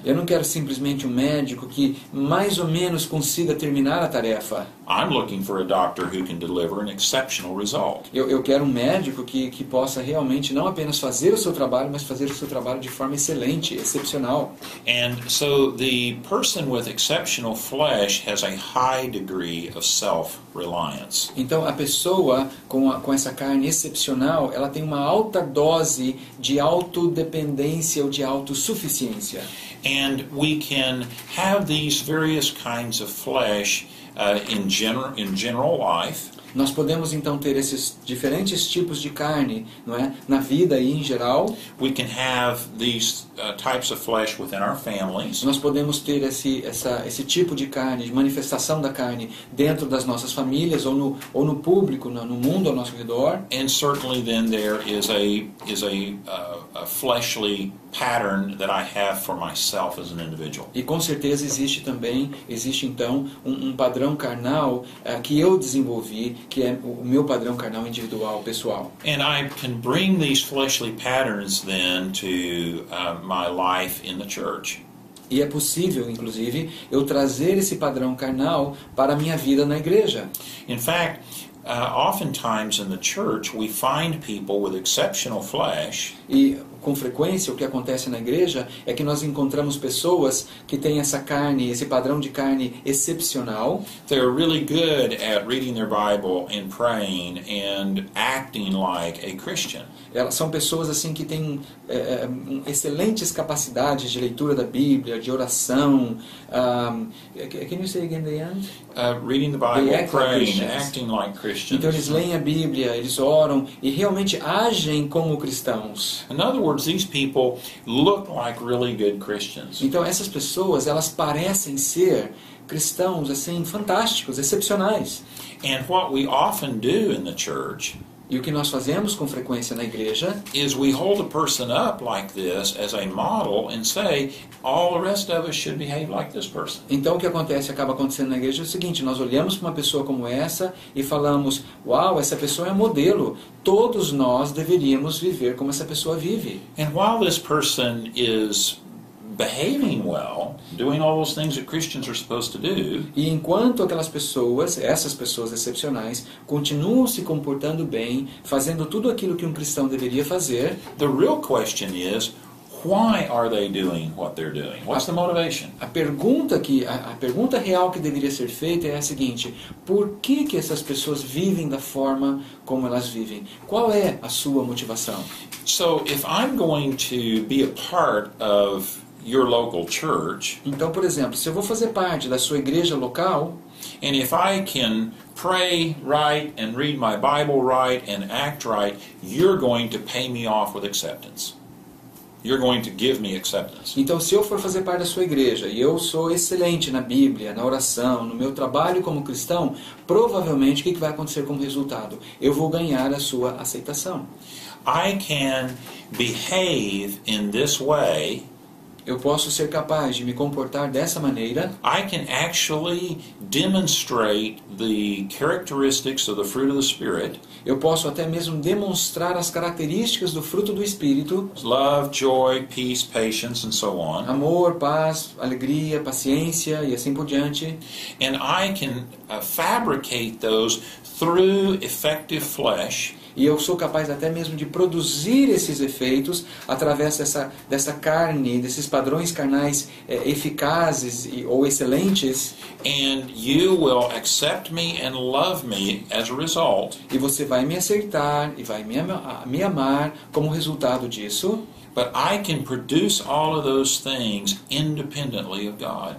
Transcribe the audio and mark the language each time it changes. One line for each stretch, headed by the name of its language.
Portuguese: Eu não quero simplesmente um médico que mais ou menos consiga terminar a tarefa.
English: I'm looking for a doctor who can deliver an exceptional result.
Portuguese: Eu quero um médico que possa realmente não apenas fazer o seu trabalho, mas fazer o seu trabalho de forma excelente, excepcional.
English: And so the person with exceptional flesh has a high degree of self-reliance.
Portuguese: Então a pessoa com essa carne excepcional, ela tem uma alta dose de autodependência ou de autossuficiência.
English: And we can have these various kinds of flesh in general life.
Portuguese: Nós podemos então ter esses diferentes tipos de carne, não é, na vida e em geral.
English: We can have these types of flesh within our families.
Portuguese: Nós podemos ter esse tipo de carne, de manifestação da carne dentro das nossas famílias ou no público, no mundo ao nosso redor.
English: And certainly then there is a fleshly pattern that I have for myself as an individual.
Portuguese: E com certeza existe então um padrão carnal que eu desenvolvi, que é o meu padrão carnal individual, pessoal.
English: And I can bring these fleshly patterns then to my life in the church.
Portuguese: E é possível, inclusive, eu trazer esse padrão carnal para a minha vida na igreja.
English: In fact, oftentimes in the church we find people with exceptional flesh.
Portuguese: E com frequência o que acontece na igreja é que nós encontramos pessoas que têm essa carne, esse padrão de carne excepcional.
English: They're really good at reading their Bible and praying and acting like a Christian.
Portuguese: Elas são pessoas assim que têm excelentes capacidades de leitura da Bíblia, de oração.
English: Can you say again the end? Reading the Bible, praying, acting like Christians.
Portuguese: Então eles leem a Bíblia, eles oram e realmente agem como cristãos.
English: In other words, these people look like really good Christians.
Portuguese: Então essas pessoas, elas parecem ser cristãos assim fantásticos, excepcionais.
English: And what we often do in the church
Portuguese: E o que nós fazemos com frequência na igreja
English: is we hold a person up like this as a model and say all the rest of us should behave like this person.
Portuguese: Então o que acaba acontecendo na igreja é o seguinte: nós olhamos para uma pessoa como essa e falamos, uau, essa pessoa é modelo, todos nós deveríamos viver como essa pessoa vive.
English: And while this person is behaving well, doing all those things that Christians are supposed to do,
Portuguese: E enquanto essas pessoas excepcionais, continuam se comportando bem, fazendo tudo aquilo que um cristão deveria fazer,
English: the real question is, why are they doing what they're doing? What's the motivation?
Portuguese: a pergunta real que deveria ser feita é a seguinte: por que essas pessoas vivem da forma como elas vivem? Qual é a sua motivação?
English: So if I'm going to be a part of your local church,
Portuguese: Então, por exemplo, se eu vou fazer parte da sua igreja local,
English: and if I can pray right and read my Bible right and act right, you're going to pay me off with acceptance. You're going to give me acceptance.
Portuguese: então se eu for fazer parte da sua igreja e eu sou excelente na Bíblia, na oração, no meu trabalho como cristão, provavelmente o que vai acontecer como resultado? Eu vou ganhar a sua aceitação.
English: I can behave in this way.
Portuguese: Eu posso ser capaz de me comportar dessa maneira.
English: I can actually demonstrate the characteristics of the fruit of the Spirit.
Portuguese: Eu posso até mesmo demonstrar as características do fruto do Espírito:
English: Love, joy, peace, patience, and so on.
Portuguese: amor, paz, alegria, paciência e assim por diante.
English: And I can fabricate those through effective flesh.
Portuguese: E eu sou capaz até mesmo de produzir esses efeitos através dessa carne, desses padrões carnais eficazes ou excelentes.
English: And you will accept me and love me as a result.
Portuguese: E você vai me aceitar e vai me amar como resultado disso.
English: But I can produce all of those things independently of God.